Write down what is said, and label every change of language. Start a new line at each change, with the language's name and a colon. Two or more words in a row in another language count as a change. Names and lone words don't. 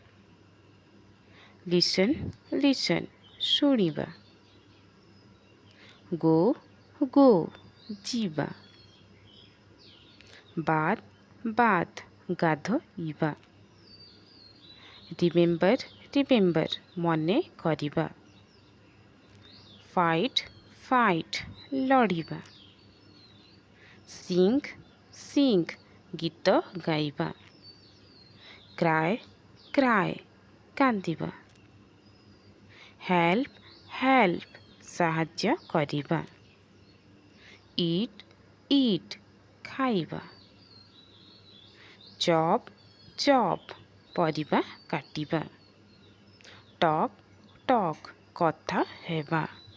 English: Listen, listen, ଶୁଣିବା. Go, go, ଯିବା. Bath, bath, ଗାଧୋଇବା. Remember, remember,
Odia: ମନେ କରିବା.
English: Fight, fight,
Odia: ଲଢ଼ିବା.
English: Sing, sing,
Odia: ଗୀତ ଗାଇବା.
English: Cry, cry, କାନ୍ଦିବା. Help, help,
Odia: ସାହାଯ୍ୟ କରିବା.
English: Eat, eat,
Odia: ଖାଇବା.
English: Chop, chop,
Odia: ପରିବା କାଟିବା.
English: Talk, talk,
Odia: କଥା ହେବା.